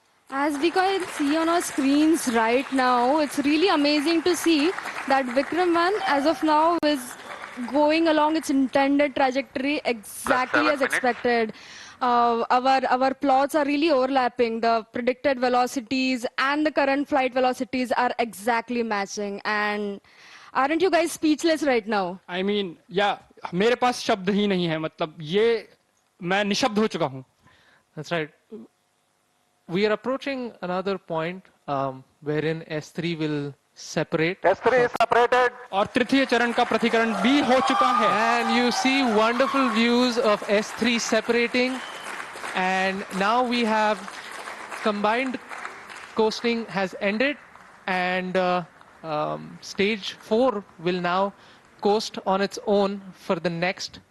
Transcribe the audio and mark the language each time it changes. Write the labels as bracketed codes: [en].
[en] As we can see on our screens right now, it's really amazing to see that Vikram 1 as of now is going along its intended trajectory exactly as expected. Our plots are really overlapping. The predicted velocities and the current flight velocities are exactly matching. And aren't you guys speechless right now? I mean, yeah, [hi] मेरे पास शब्द ही नहीं है. मतलब ये मैं निशब्द हो चुका हूं. [en] That's right. We are approaching another point wherein S3 will separate. S3 is separated. [hi] और तृतीय चरण का प्रतिकरण भी हो चुका है. [en] And you see wonderful views of S3 separating. And now we have combined coasting has ended, and stage 4 will now coast on its own for the next